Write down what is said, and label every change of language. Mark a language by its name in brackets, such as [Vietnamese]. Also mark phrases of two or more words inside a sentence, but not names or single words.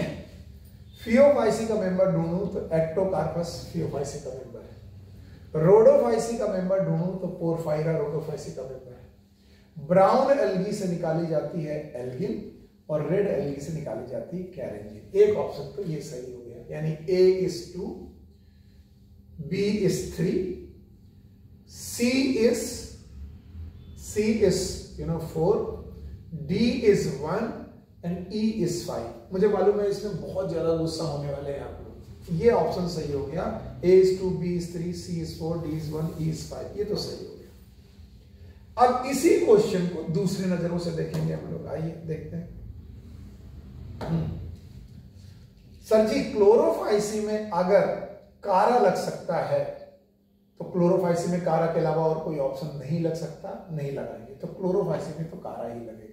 [Hindi] फियोफाइसी का मेंबर ढूंढूं तो एक्टोकार्पस फियोफाइसी का मेंबर है। रोडोफाइसी का मेंबर ढूंढूं तो पोरफायरा रोडोफाइसी का मेंबर है। [English] brown algae [Hindi] से निकाली जाती है एल्गिन और [English] red algae [Hindi] से निकाली जाती है कैरेंजिन। एक ऑप्शन तो ये सही हो गया, यानी [English] A is 2, B is 3, C is 4, D is 1 and E is 5। [Hindi] मुझे मालूम है इसमें बहुत ज्यादा गुस्सा होने वाले हैं आप लोग। ये ऑप्शन सही हो गया, [English] A is 2, B is 3, C is 4, D is 1, E is 5, [Hindi] ये तो सही हो गया। अब इसी क्वेश्चन को दूसरी नजरों से देखेंगे हम लोग, आइए देखते हैं। सर जी, क्लोरोफाइसी में अगर कारा लग सकता है तो क्लोरोफाइसी में कारा के अलावा और कोई ऑप्शन नहीं लग सकता, नहीं लगाएंगे, तो क्लोरोफाइसी में तो कारा ही लगेगा।